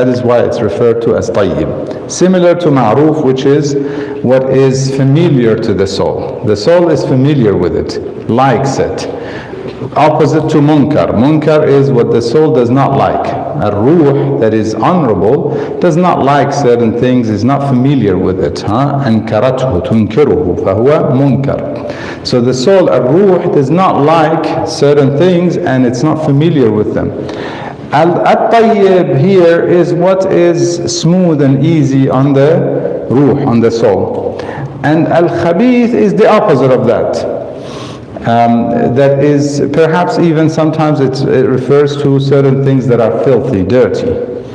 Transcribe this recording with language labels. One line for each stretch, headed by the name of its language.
English: That is why it's referred to as tayyib. Similar to ma'ruf, which is what is familiar to the soul. The soul is familiar with it, likes it. Opposite to munkar. Munkar is what the soul does not like. A ruh that is honorable does not like certain things, is not familiar with it.
Arabic: أنكرته تنكره فهو munkar.
English: So the soul, a ruh, does not like certain things and it's not familiar with them. Al-tayyib here is what is smooth and easy on the ruh, on the soul. And al-khabith is the opposite of that. That is perhaps even sometimes it refers to certain things that are filthy, dirty.